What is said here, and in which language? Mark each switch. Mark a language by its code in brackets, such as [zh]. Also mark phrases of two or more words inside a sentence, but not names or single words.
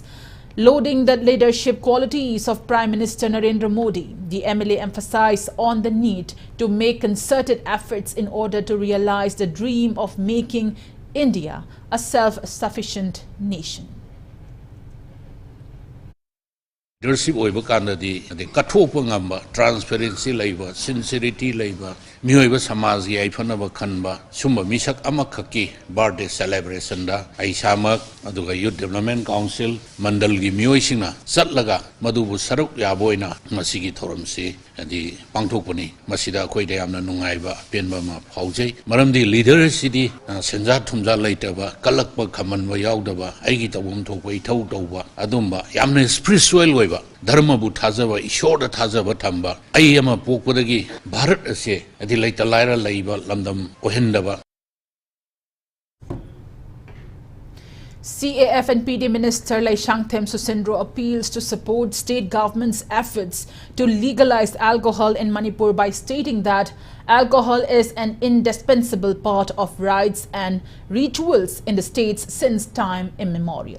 [en] Loading the leadership qualities of Prime Minister Narendra Modi, the MLA emphasized on the need to make concerted efforts in order to realize the dream of making India a self-sufficient nation. [mni] Leadership oiba kanadi kathokpa ngamba transparency laiba sincerity laiba ꯃꯤꯑꯣꯏꯕ ꯁꯃꯥꯖ ꯀꯤ ꯑꯥꯏꯐꯅꯕ ꯈꯟꯕ ꯁꯨꯝ ꯃꯤꯁꯛ ꯑꯃꯈꯀꯤ [en] birthday celebration [mni] ꯗ ꯑꯥꯏꯁꯥꯃꯛ ꯑꯗꯨꯒ [en] Youth Development Council [mni] ꯃꯟꯗꯜ ꯀꯤ ꯃꯤꯑꯣꯏꯁꯤꯡꯅ ꯆꯠꯂꯒ ꯃꯗꯨꯕꯨ ꯁꯔꯨꯛ ꯌꯥꯕꯣꯏꯅ ꯃꯁꯤꯒꯤ ꯊꯣꯔꯃꯁꯤ ꯑꯗꯤ ꯄꯥꯡꯊꯣꯛꯄꯅꯤ ꯃꯁꯤꯗ ꯑꯈꯣꯏꯗ ꯌꯥꯝꯅ ꯅꯨꯡꯉꯥꯏꯕ ꯄꯦꯟꯕ ꯃꯥ ꯐꯥꯎꯖꯩ ꯃꯔꯝꯗꯤ ꯂꯤꯗꯔ ꯁꯤꯗꯤ ꯁꯦꯡꯖ ꯊꯨꯝꯖ ꯂꯩꯇꯕ ꯀꯂꯛꯄ ꯈꯃꯟꯕ ꯌꯥꯎꯗꯕ ꯑꯥꯏꯒꯤ ꯇꯕꯨꯝ ꯊꯣꯛꯄ ꯏꯊꯧ ꯇꯧꯕ ꯑꯗꯨꯝꯕ ꯌꯥꯝꯅ ꯁ꯭ꯄꯤꯔꯤꯆꯨꯑꯦꯜ ꯑꯣꯏꯕ ꯙꯔꯝꯕꯨ ꯊꯥꯖꯕ ꯏꯁ꯭ꯕꯔ ꯊꯥꯖꯕ ꯊꯝꯕ ꯑꯥꯏ ꯑꯃ ꯄꯣꯛꯄꯗꯒꯤ ꯚꯥꯔꯠ ꯑꯁꯦ ꯑꯗꯤ ꯂꯩꯇ ꯂꯥꯏꯔ ꯂꯩꯕ ꯂꯝꯗꯝ ꯑꯣꯍꯦꯟꯗꯕ [en] CAF and PD Minister THANGJAM Susindro appeals to support state government's efforts to legalize alcohol in Manipur by stating that alcohol is an indispensable part of rites and rituals in the states since time immemorial.